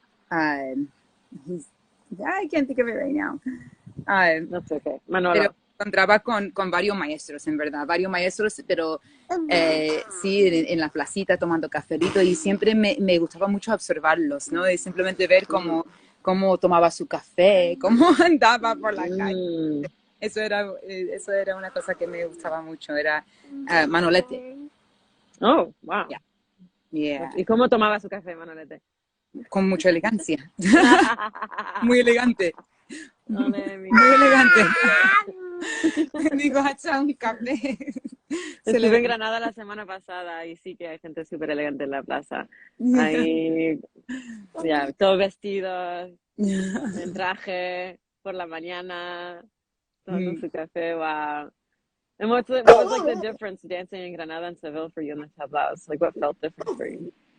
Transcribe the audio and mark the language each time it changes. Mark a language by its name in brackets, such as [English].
[English] I can't think of it right now. That's okay. Manolo. [Spanish] Pero encontraba con varios maestros, en verdad, pero sí, en la placita tomando cafelito, y siempre me gustaba mucho observarlos, ¿no? Y simplemente ver cómo tomaba su café, cómo andaba por la calle. Eso era una cosa que me gustaba mucho, era Manolete. [English] Oh, wow. Yeah. [Spanish] ¿Y cómo tomaba su café, Manolete? Con mucha elegancia. Muy elegante. Ole, muy elegante. Digo, hacha un café. Estuve en Granada la semana pasada y sí que hay gente súper elegante en la plaza. Hay, todo vestido, en traje, por la mañana, tomando su café. [English] Wow. And what was like the difference dancing in Granada and Seville for you in the tablaos? Like what felt different for you?